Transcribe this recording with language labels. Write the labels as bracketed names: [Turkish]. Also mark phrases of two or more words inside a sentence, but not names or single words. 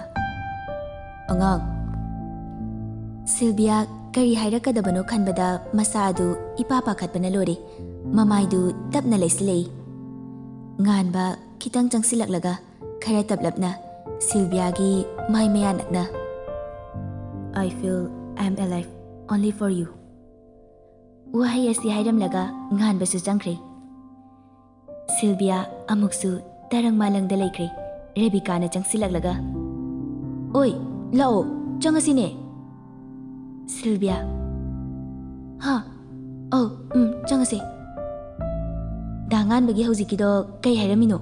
[Manipuri] ꯑꯉꯥꯡ꯫ ꯁꯤꯜꯕꯤꯌꯥ ꯀꯔꯤ ꯍꯥꯏꯔꯛꯀꯗꯕꯅꯣ ꯈꯟꯕꯗ ꯃꯁꯥ ꯑꯗꯨ ꯏꯄꯥ ꯄꯥꯈꯠꯄꯅ ꯂꯣꯏꯔꯦ꯫ ꯃꯃꯥꯏꯗꯨ ꯇꯞꯅ ꯂꯩꯁꯤꯜꯂꯛꯏ꯫ ꯉꯥꯟꯕ ꯈꯤꯇꯪ ꯆꯪꯁꯤꯜꯂꯛꯂꯒ ꯈꯔ ꯇꯞꯂꯞꯅ ꯁꯤꯜꯕꯤꯌꯥꯒꯤ ꯃꯥꯏ ꯃꯌꯥ ꯅꯛꯅ [English] I feel I'm alive only for you. [Manipuri] ꯋꯥꯍꯩ ꯑꯁꯤ ꯍꯥꯏꯔꯝꯂꯒ ꯉꯥꯟꯕꯁꯨ ꯆꯪꯈ꯭ꯔꯦ꯫ ꯁꯤꯜꯕꯤꯌꯥ ꯑꯃꯨꯛꯁꯨ ꯇꯔꯪ ꯃꯥꯂꯪꯗ ꯂꯩꯈ꯭ꯔꯦ꯫ ꯔꯦꯕꯤꯀꯥꯅ ꯆꯪꯁꯤꯜꯂꯛꯂꯒ ꯑꯣꯏ, ꯂꯥꯛꯑꯣ, ꯆꯪꯉꯁꯤꯅꯦ꯫ ꯁꯤꯜꯕꯤꯌꯥ, ꯍꯥ, ꯆꯪꯉꯁꯦ꯫ ꯗꯥ ꯉꯥꯟꯕꯒꯤ ꯍꯧꯖꯤꯛꯀꯤꯗꯣ ꯀꯩ ꯍꯥꯏꯔꯝꯃꯤꯅꯣ?